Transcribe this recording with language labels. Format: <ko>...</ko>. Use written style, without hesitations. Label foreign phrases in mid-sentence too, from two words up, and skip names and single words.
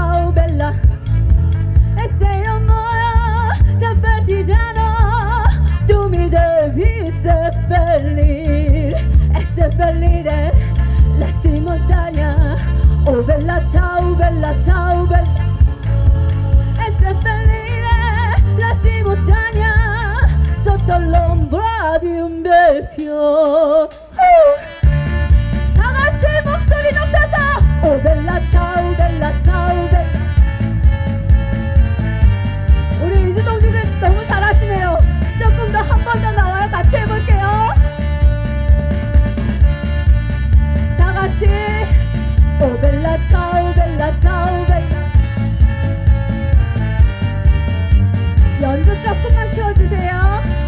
<it>e se io muoio da partigiano tu mi devi seppellire e seppellire la montagna, oh bella ciao bella e seppellire la montagna sotto l'ombra di un bel fiore.</it> <ko>다 같이 목소리 높여서</ko> <it>o bella ciao bella</it> <ko>우리 이주 동지들 너무 잘하시네요. 조금 더 한 번 더 나와요. 같이 해볼게요. 다 같이</ko> <it>o bella ciao bella</it> <ko>연주 조금만 키워주세요.</ko>